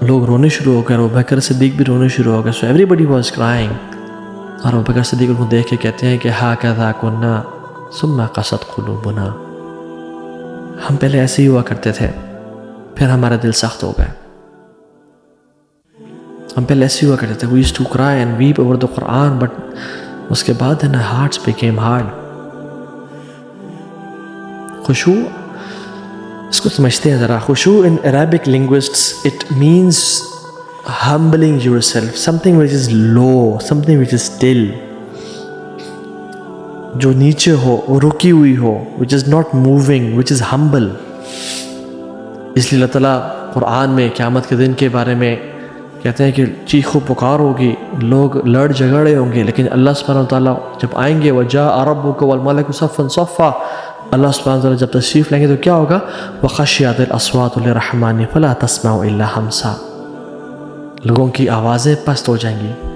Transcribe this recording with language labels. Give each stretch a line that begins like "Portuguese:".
Urdu: لوگ رونے شروع ہو گئے، ابوبکر صدیق بھی رونے شروع ہو گئے.
English: So everybody was crying.
Urdu: اور ابوبکر صدیق ان کو دیکھ کے کہتے ہیں کہ
Arabic: ہاکذا کنا ثم قست قلوبنا،
Urdu: ہم پہلے ایسے ہی ہوا کرتے تھے پھر ہمارا دل سخت ہو گئے. ہم پہلے ایسے ہی ہوا کرتے تھے.
English: we used to cry and weep over the Quran, but
Urdu: اس کے بعد
English: our hearts became hard.
Urdu: خشوع اس کو سمجھتے ہیں ذرا.
English: خشوع in Arabic linguists it means humbling yourself, something which is low, something which is still,
Urdu: جو نیچے ہو، رکی ہوئی ہو,
English: which is not moving, which is humble.
Urdu: اس لیے اللہ تعالیٰ قرآن میں قیامت کے دن کے بارے میں کہتے ہیں کہ چیخ و پکار ہوگی، لوگ لڑ جھگڑے ہوں گے، لیکن اللہ سبحانہ وتعالیٰ جب آئیں گے
Arabic: وَجَاءَ رَبُّكَ وَالْمَلَكُ صَفًّا صَفًّا،
Urdu: اللہ سبحانہ وتعالیٰ جب تشریف لیں گے تو کیا ہوگا؟
Arabic: وَخَشِّعَتِ الْأَصْوَاتُ لِلرَّحْمَنِ فَلَا تَسْمَعُ إِلَّا ہَمْسًا،
Urdu: لوگوں کی آوازیں پست ہو جائیں گی.